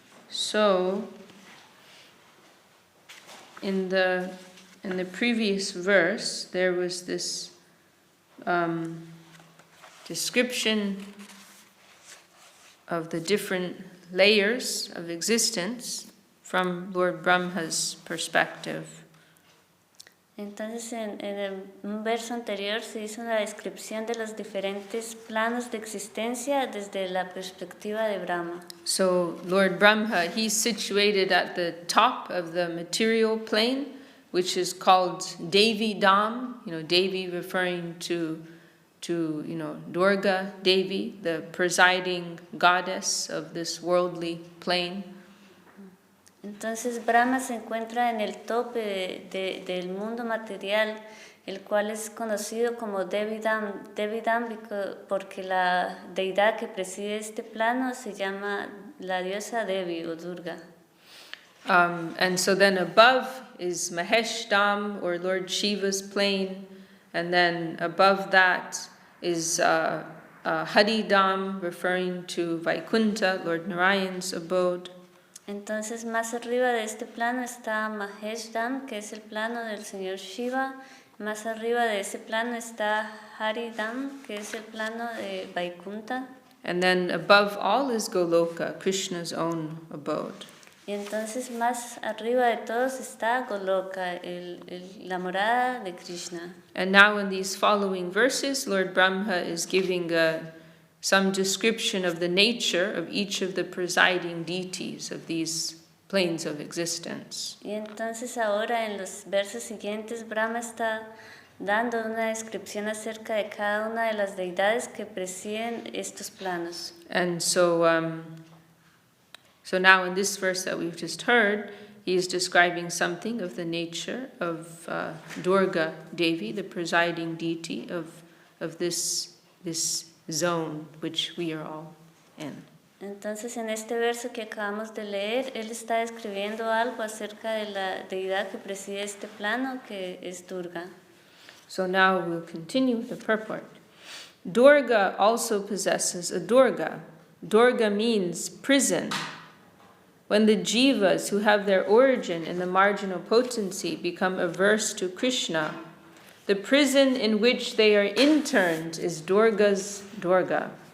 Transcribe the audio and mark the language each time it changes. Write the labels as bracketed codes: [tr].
[en] So, in the previous verse, there was this description of the different layers of existence from Lord Brahma's perspective. [es] Entonces, en un verso anterior se hizo una descripción de los diferentes planos de existencia desde la perspectiva de Brahma. [en] So, Lord Brahma, he's situated at the top of the material plane, which is called Devi Dham, Devi referring to Durga Devi, the presiding goddess of this worldly plane. [es] Entonces Brahma se encuentra en el tope del mundo material, el cual es conocido como Devi Dham porque la deidad que preside este plano se llama la diosa Devi o Durga. [en] And so then above is Mahesh Dham, or Lord Shiva's plane, and then above that is Haridam, referring to Vaikuntha, Lord Narayan's abode. [es] Entonces más arriba de este plano está Maheshdam, que es el plano del Señor Shiva. Más arriba de ese plano está Haridam, que es el plano de Vaikuntha. [en] And then above all is Goloka, Krishna's own abode. [es] Y entonces más arriba de todos está Goloka, la morada de Krishna. [en] And now in these following verses, Lord Brahma is giving some description of the nature of each of the presiding deities of these planes of existence. [es] Y entonces ahora en los versos siguientes Brahma está dando una descripción acerca de cada una de las deidades que presiden estos planos. [en] And so now in this verse that we've just heard, he is describing something of the nature of Durga Devi, the presiding deity of this zone which we are all in. [es] Entonces en este verso que acabamos de leer, él está describiendo algo acerca de la deidad que preside este plano, que es Durga. [en] So now we'll continue with the purport. Durga also possesses a Durga. Durga means prison. When the jivas who have their origin in the marginal potency become averse to Krishna, the prison in which they are interned is Durga's Durga.